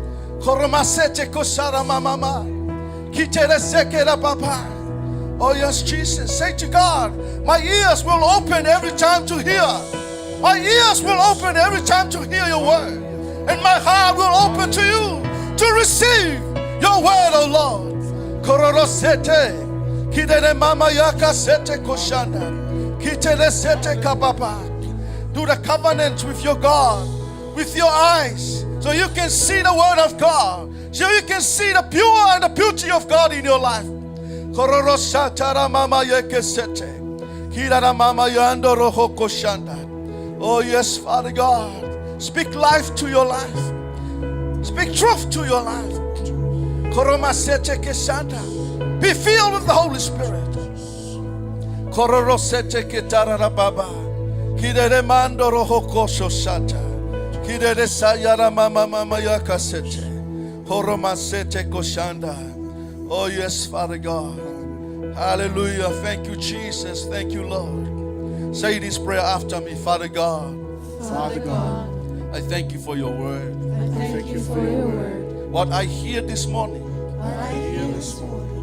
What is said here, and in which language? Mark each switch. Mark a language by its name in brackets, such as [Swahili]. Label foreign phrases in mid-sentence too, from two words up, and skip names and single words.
[English] Oh yes, Jesus. Say to God, my ears will open every time to hear. My ears will open every time to hear your word. And my heart will open to you to receive your word, oh Lord. Kororosete. Kidere mama yaka sete koshanda. Kitere sete kababa. Do the covenant with your God, with your eyes, so you can see the word of God. So you can see the pure and the beauty of God in your life. Kororosatara mama yeke sete. Kirara mama yando roho koshanda. Oh yes, Father God. Speak life to your life. Speak truth to your life. Koromasete kesanda. Be filled with the Holy Spirit. Kororosete ketara baba. Kidere mando roho kosho sata. Kidere sayara mama mama yakasete. Koromasete koshanda. Oh yes, Father God. Hallelujah. Thank you, Jesus. Thank you, Lord. Say this prayer after me. Father God. Father God, I thank you for your word. I thank you for your word. What I hear this morning, What I hear this morning,